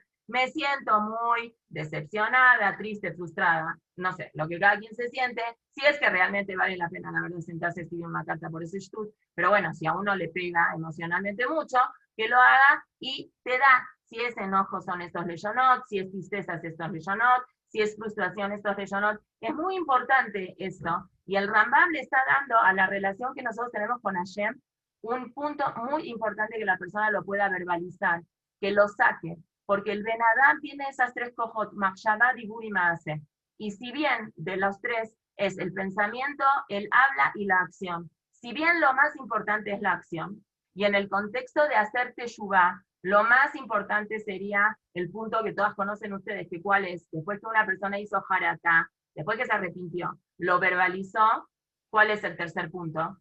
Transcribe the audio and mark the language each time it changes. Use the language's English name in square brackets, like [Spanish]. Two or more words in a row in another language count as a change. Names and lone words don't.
[Spanish] Me siento muy decepcionada, triste, frustrada, no sé, lo que cada quien se siente, si es que realmente vale la pena, la verdad, sentarse a escribir una carta por ese shtut, pero bueno, si a uno le pega emocionalmente mucho, que lo haga y te da, si es enojo son estos leshonot, si es tristeza es estos leshonot, si es frustración estos leshonot. Es muy importante esto, y el Rambam le está dando a la relación que nosotros tenemos con Hashem un punto muy importante, que la persona lo pueda verbalizar, que lo saque. Porque el [Hebrew] בן אדם [Spanish] tiene esas tres [Hebrew] כוחות, מחשבה, דיבור [Spanish] y maase. Y si bien de los tres es el pensamiento, el habla y la acción, si bien lo más importante es la acción, y en el contexto de hacer teshuvah, lo más importante sería el punto que todas conocen ustedes, que cuál es, después que una persona hizo haratá, después que se arrepintió, lo verbalizó, ¿cuál es el tercer punto?